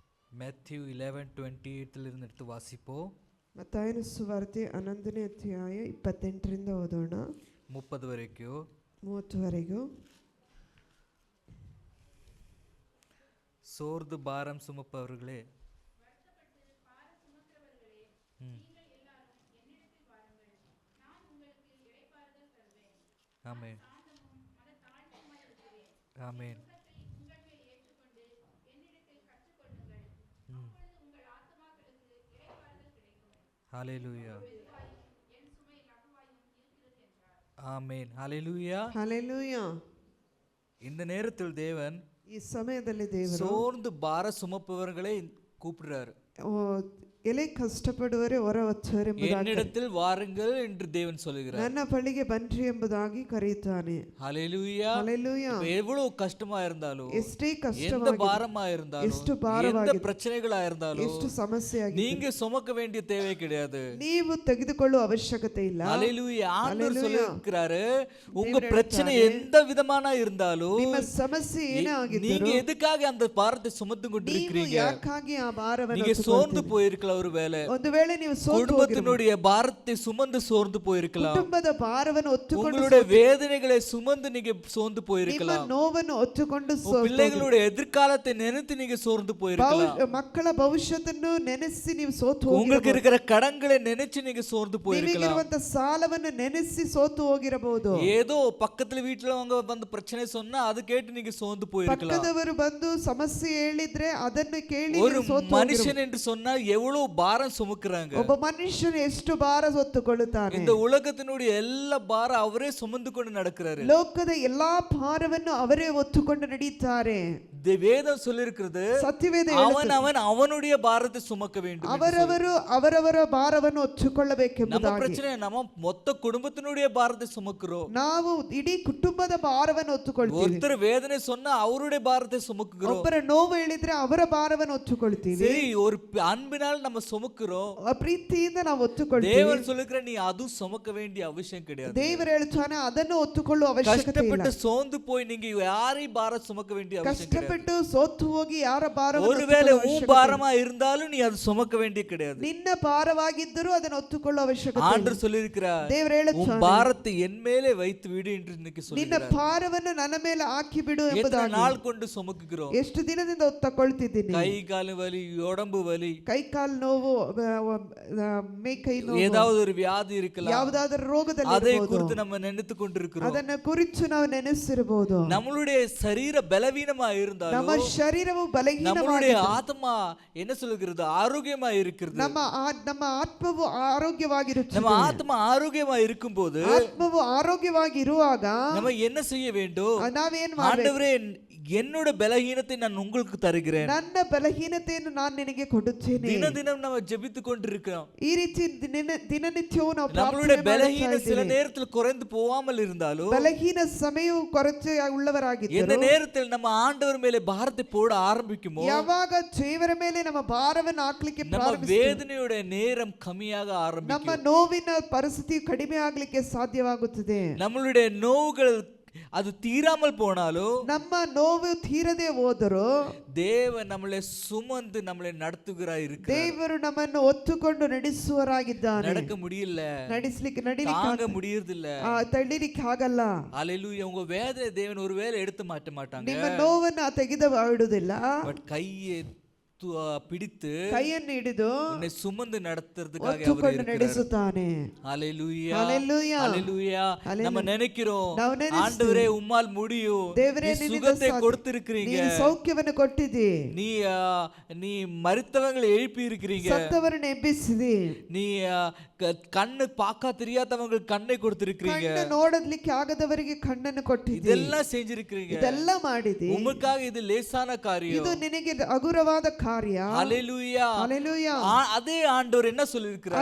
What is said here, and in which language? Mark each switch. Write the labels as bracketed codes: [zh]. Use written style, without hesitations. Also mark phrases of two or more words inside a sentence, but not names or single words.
[ta] Matthew 11:28 லிருந்து எடுத்து வாசிப்போம். [kn] ಮತ್ತಾಯನ ಸುವಾರ್ತೆ 11ನೇ ಅಧ್ಯಾಯ 28ರಿಂದ ಓದೋಣ. 30 ವರೆಗೂ. 30ವರೆಗೂ. [ta] சோர்ந்து பாரம் சுமப்பவர்களே, ஆமென் ஆமென். ஹalleluya ஆமென் ஹalleluya ஹalleluya. இந்த நேரத்தில் தேவன் [kn] ಈ ಸಮಯದಲ್ಲಿ ದೇವರು [ta] சோர்ந்து பார சுமப்பவர்களை கூப்பிடுறாரு. [kn] ಎಲೆ ಕಷ್ಟಪಡುವರೆ ಹೊರ ಹೊತ್ತವರೆಂಬುದಾಗಿ [ta] என்னிடத்தில் வாருங்கள் என்று தேவன் சொல்கிறார். [kn] ನನ್ನ ಬಳಿಗೆ ಬನ್ನಿರಿ ಎಂಬುದಾಗಿ ಕರೆಯುತ್ತಾನೆ. [ta] ஹalleluya ஹalleluya. எவ்வளவு கஷ்டமா இருந்தாலும், [kn] ಎಷ್ಟೇ [ta] எந்த [kn] ಕಷ್ಟವಾಗಿ, [ta] பாரமா இருந்தாலும், [kn] ಎಷ್ಟು [ta] எந்த [kn] ಭಾರವಾಗಿ, [ta] பிரச்சனைகளா இருந்தாலும், [kn] ಎಷ್ಟು ಸಮಸ್ಯೆಯಾಗಿ [ta] நீங்க சுமக்க வேண்டிய தேவை கிடையாது. [kn] ನೀವು ತೆಗೆದುಕೊಳ್ಳುವ ಅವಶ್ಯಕತೆ ಇಲ್ಲ. [ta] ஹalleluya. ஆண்டவர் சொல்லிருக்காரு, உங்க தேவன் பிரச்சனை எந்த விதமான இருந்தாலும், [kn] ನಿಮ್ಮ ಸಮಸ್ಯೆ ಏನೇ ಆಗಿದ್ದರೂ [ta] நீங்க எதுக்காக அந்த பாரத்தை சுமந்து [kn] ನೀವು [ta] கொண்டிருக்கிறீங்க? [kn] ಯಾಕಾಗಿ ಆ ಭಾರವನ್ನು [ta] நீங்க சோர்ந்து போயிருக்கலாம். ஒருவேளை [kn] ಒಂದು ವೇಳೆ ನೀವು [ta] குடும்பத்தினுடைய பாரத்தை சுமந்து சோர்ந்து போயிருக்கலாம். [kn] ಕುಟುಂಬದ ಭಾರವನ್ನು ಹೊತ್ತುಕೊಂಡು [ta] உங்களுடைய வேதனைகளை சுமந்து நீங்க சோர்ந்து [kn] ನಿಮ್ಮ [ta] போயிருக்கலாம். [kn] ನೋವನ್ನು ಹೊತ್ತುಕೊಂಡು [ta] பிள்ளைகளுடைய எதிர்காலத்தை நினைத்து நீங்க சோர்ந்து போயிருக்கலாம். [kn] ಮಕ್ಕಳ ಭವಿಷ್ಯವನ್ನು ನೆನೆಸಿ ನೀವು ಸೋತು ಹೋಗಿರಬಹುದು. [ta] உங்களுக்கு இருக்கிற கடன்களை நினைச்சு நீங்க சோர்ந்து போயிருக்கலாம். [kn] ನಿಮಗಿರುವಂತ ಸಾಲವನ್ನು ನೆನೆಸಿ ಸೋತು ಹೋಗಿರಬಹುದು. [ta] ஏதோ பக்கத்துல வீட்டுல அவங்க வந்து பிரச்சனை சொன்னா அது கேட்டு நீங்க சோர்ந்து போயிருக்கலாம். [kn] ಪಕ್ಕದವರು ಬಂದು ಸಮಸ್ಯೆ ಹೇಳಿದ್ರೆ ಅದನ್ನು ಕೇಳಿ [ta] ஒரு மனுஷன் என்று சொன்னா எவ்வளவு பாரம் சுமக்குறாங்க. [kn] ಒಬ್ಬ ಮನುಷ್ಯನು ಎಷ್ಟು ಭಾರ ಹೊತ್ತುಕೊಳ್ಳುತ್ತಾನೆ. [ta] இந்த உலகத்தினுடைய எல்லா பாரம் அவரே சுமந்து கொண்டு நடக்கிறாரு. [kn] ಲೋಕದ ಎಲ್ಲಾ ಭಾರವನ್ನು ಅವರೇ ಹೊತ್ತುಕೊಂಡು ನಡೆಯುತ್ತಾರೆ. [ta] வேதம் சொல்லிருக்கிறது, [kn] ಸತ್ಯವೇದ [ta] அவனுடைய பாரத்தை சுமக்க வேண்டும். [kn] ಅವರವರು ಅವರವರ ಭಾರವನ್ನು [ta] நம்ம [kn] ಹೊತ್ತುಕೊಳ್ಳಬೇಕೆಂಬುದಾಗಿ. [ta] பிரச்சனை நம்ம மொத்த குடும்பத்தினுடைய பாரத்தை சுமக்குறோம். [kn] ನಾವು ಇಡೀ ಕುಟುಂಬದ ಭಾರವನ್ನು ಹೊತ್ತುಕೊಳ್ತೀವಿ. [ta] ஒருத்தர் வேதனை சொன்னா அவருடைய பாரத்தை சுமக்குறோம். [kn] ಒಬ್ಬರ ನೋವು ಹೇಳಿದ್ರೆ ಅವರ ಭಾರವನ್ನು ಹೊತ್ತುಕೊಳ್ತೀವಿ. [ta] சரி, ஒரு அன்பினால் நம்ம சுமக்குறோம். [kn] ಪ್ರೀತಿಯಿಂದ ನಾವು ಹೊತ್ತುಕೊಳ್ತೀವಿ. [ta] தேவன் சொல்லுகிற நீ அது சுமக்க வேண்டிய அவசியம் கிடையாது. [kn] ದೇವರು ಹೇಳುತ್ತಾನೆ ಅದನ್ನು ಹೊತ್ತುಕೊಳ್ಳುವ ಅವಶ್ಯಕತೆ ಇಲ್ಲ. [ta] கஷ்டப்பட்டு சோர்ந்து போய் நீங்க யாரையும் பாரம் சுமக்க வேண்டிய அவசியம் கிடையாது. [kn] ಕಷ್ಟಪಟ್ಟು ಸೋತು ಹೋಗಿ ಯಾರ ಭಾರವನ್ನು [ta] ஒருவேளை உன் பாரமா இருந்தாலும் நீ அது சுமக்க வேண்டிய கிடையாது. [kn] ನಿನ್ನ ಭಾರವಾಗಿದ್ದರೂ ಅದನ್ನು ಹೊತ್ತುಕೊಳ್ಳುವ ಅವಶ್ಯಕತೆ ಇಲ್ಲ. [ta] ஆண்டவர் சொல்லிருக்கிறார், [kn] ದೇವರು [ta] உன் [kn] ಹೇಳುತ್ತಾನೆ [ta] பாரத்தை என் மேலே வைத்து விடு என்று இன்னைக்கு [kn] ನಿನ್ನ [ta] சொல்லிருக்கிறார். [kn] ಭಾರವನ್ನು ನನ್ನ ಮೇಲೆ ಹಾಕಿ ಬಿಡು [ta] எத்தனை [kn] ಎಂಬುದಾಗಿ. [ta] நாள் கொண்டு சுமக்குகிறோம்? [kn] ಎಷ್ಟು ದಿನದಿಂದ ಹೊತ್ತುಕೊಳ್ತಿದ್ದೀನಿ. [ta] கை காಲು வலி, உடம்பு வலி, [kn] ಕೈ ಕಾಲು ನೋವು, ಮೇಕೈ ನೋವು, [ta] ஏதாவது ஒரு வியாதி இருக்கலாம். [kn] ಯಾವುದಾದರೂ ರೋಗದಲ್ಲಿ [ta] அதை [kn] ಇರಬಹುದು. [ta] குறித்து நம்ம நினைத்து கொண்டிருக்கிறோம். [kn] ಅದನ್ನ ಕುರಿತು ನಾವು ನೆನೆಸಿರಬಹುದು. [ta] நம்மளுடைய சரீர பலவீனமா இருந்தாலும் [kn] ನಮ್ಮ ಶರೀರವು [ta] நம்மளுடைய [kn] ಬಲಹೀನವಾಗಿದೆ. [ta] ஆத்மா என்ன சொல்கிறது? ஆரோக்கியமா இருக்கிறது. [kn] ನಮ್ಮ ಆತ್ಮವು ಆರೋಗ್ಯವಾಗಿರುತ್ತದೆ. [ta] நம்ம ஆத்மா ஆரோக்கியமா இருக்கும்போது [kn] ಆತ್ಮವು ಆರೋಗ್ಯವಾಗಿ ಇರುವಾಗ [ta] நம்ம என்ன செய்ய வேண்டும்? [kn] ನಾವೇನ್ ಮಾಡಬೇಕು? [ta] ஆண்டவரே, என்னோட பலஹீனத்தை நான் உங்களுக்கு தருகிறேன். [kn] ನನ್ನ ಬಲಹೀನತೆಯನ್ನು ನಾನು ನಿನಗೆ ಕೊಡುತ್ತೇನೆ. ದಿನ ದಿನ ನಾವು [ta] ஜபித்து கொண்டிருக்கிறோம். [kn] ಈ ರೀತಿ ದಿನನಿತ್ಯವೂ ನಾವು [ta] நம்மளுடைய [kn] ಪ್ರಾರ್ಥನೆ [ta] பலஹீன [kn] ಮಾಡ್ತಾ [ta] சில [kn] ಇದ್ದೇವೆ. [ta] நேரத்தில் குறைந்து போகாமல் இருந்தாலும், [kn] ಬಲಹೀನ ಸಮಯವು ಕೊರತೆ ಉಳ್ಳವರಾಗಿದ್ದರು [ta] எந்த நேரத்தில் நம்ம ஆண்டவர் மேலே பாரத்தை போட ஆரம்பிக்குமோ, [kn] ಯಾವಾಗ ದೇವರ ಮೇಲೆ ನಮ್ಮ ಭಾರವನ್ನು ಹಾಕ್ಲಿಕ್ಕೆ [ta] நம்ம [kn] ಪ್ರಾರಂಭಿಸುತ್ತೇವೆ, [ta] வேதனையோட நேரம் கம்மியாக [kn] ನಮ್ಮ [ta] ஆரம்பிக்கும். [kn] ನೋವಿನ ಪರಿಸ್ಥಿತಿ ಕಡಿಮೆ ಆಗ್ಲಿಕ್ಕೆ ಸಾಧ್ಯವಾಗುತ್ತದೆ. [ta] நம்மளுடைய நோவுகள் அது தீராமல் போனாலும், [kn] ನಮ್ಮ ನೋವು ತೀರದೆ ಹೋದರೂ [ta] தேவன் நம்மளை சுமந்து நம்மளை நடத்துகிறார் இருக்கிறார். [kn] ದೇವರು ನಮ್ಮನ್ನು ಹೊತ್ತುಕೊಂಡು ನಡೆಸುವರಾಗಿದ್ದಾನೆ. [ta] நடக்க முடியல, [kn] ನಡಿಸ್ಲಿಕ್ಕೆ [ta] தாங்க முடியறது இல்ல. [kn] ತಳ್ಳಲಿಕ್ಕೆ ಆಗಲ್ಲ. [ta] அல்லேலூயா. உங்க வேதனை தேவன் ஒருவேளை எடுத்து மாட்ட மாட்டாங்க. [kn] ನಿಮ್ಮ ನೋವನ್ನು ತೆಗೆದು ಬಿಡುವುದಿಲ್ಲ. [ta] பட் கையை பிடித்து [kn] ಕೈಯನ್ನು ಹಿಡಿದು [ta] உன்னை சுமந்து நடத்துறதுக்காக அவர் [kn] ಹೊತ್ತುಕೊಂಡು [ta] இருக்கிறார். [kn] ನಡೆಸುತ್ತಾನೆ. [ta] ஹalleluya ஹalleluya. ஹalleluya. நம்ம நினைக்கிறோம், [kn] ನಾವು ನೆನೆಸ್ತೀವಿ, [ta] ஆண்டவரே உம்மால் முடியும், [kn] ದೇವರೇ [ta] நீ [kn] ನಿನ್ನಿಂದ [ta] சுகத்தை [kn] ಸಾಧ್ಯ, [ta] கொடுத்திருக்கிறீங்க, [kn] ನೀನು ಸೌಖ್ಯವನ್ನು ಕೊಟ್ಟಿದ್ದಿ, [ta] நீ மரித்தவங்களை எழுப்பி இருக்கிறீங்க, [kn] ಸತ್ತವರನ್ನು ಎಬ್ಬಿಸಿದಿ, [ta] நீ கண்ணு பார்க்க தெரியாதவங்களுக்கு கண்ணை கொடுத்திருக்கிறீங்க, [kn] ಕಣ್ಣು ನೋಡಲಿಕ್ಕೆ ಆಗದವರಿಗೆ ಕಣ್ಣನ್ನು ಕೊಟ್ಟಿದ್ದಿ, [ta] இதெல்லாம் செஞ்சிருக்கிறீங்க. [kn] ಇದೆಲ್ಲ ಮಾಡಿದಿ. [ta] உமக்காக இது லேசான காரியம். [kn] ಇದು ನಿನಗೆ ಹಗುರವಾದ ಕಾರ್ಯ. [ta] ஹalleluya ஹalleluya. அதே ஆண்டவர் என்ன சொல்லிருக்கிறார்?